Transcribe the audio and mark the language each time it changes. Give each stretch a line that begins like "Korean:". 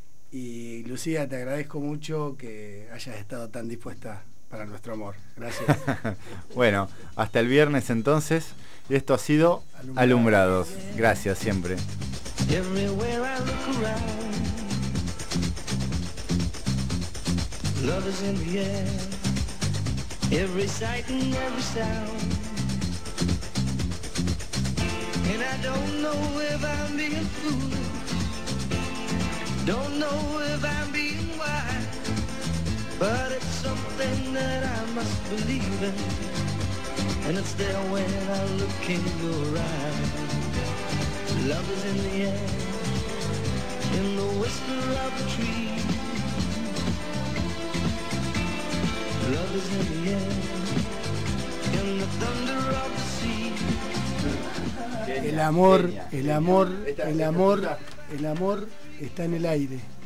Spanish: Y Lucía, te agradezco mucho que hayas estado tan dispuesta para nuestro amor. Gracias. Bueno, hasta el viernes entonces, y esto ha sido Alumbrados. Gracias siempre.
English: Everywhere I look around, love is in the air, every sight and every sound. And I don't know if I'm being foolish, don't know if I'm being wise, but it's something that I must believe in, and it's there when I look in your eyes. Love is in the air, in the whisper of the tree. Love is in the air, in the thunder of the sea.
Spanish: El amor, el amor, el amor, el amor está en el aire.